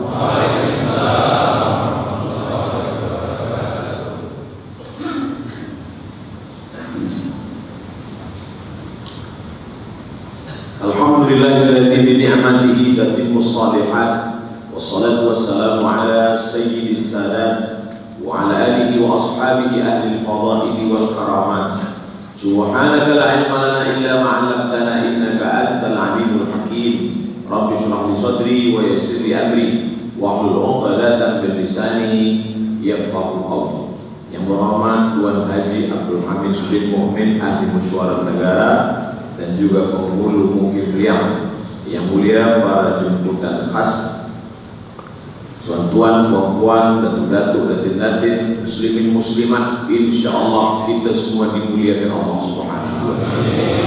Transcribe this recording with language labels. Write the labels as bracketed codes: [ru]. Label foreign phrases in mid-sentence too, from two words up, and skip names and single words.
[ar] الحمد لله الذي بنعمته تتم الصالحات. والصلاة والسلام على سيد السادات وعلى آله وأصحابه أهل الفضائل والكرامات. سبحانك لا علم لنا إلا ما علمتنا إنك أنت العليم الحكيم. رب اشرح لي صدري ويسر لي أمري واحلل عقدة من لساني يفقهوا قولي. [ms] Yang berhormat Tuan Haji Abdul Hamid bin Mu'min ahli Musyawarah Negara dan juga penghulu Mukif Riau, yang mulia para jemputan khas, tuan-tuan, puan-puan, datuk-datuk, datin-datin, muslimin muslimat, insyaallah kita semua dimuliakan Allah [ar] سبحانه وتعالى.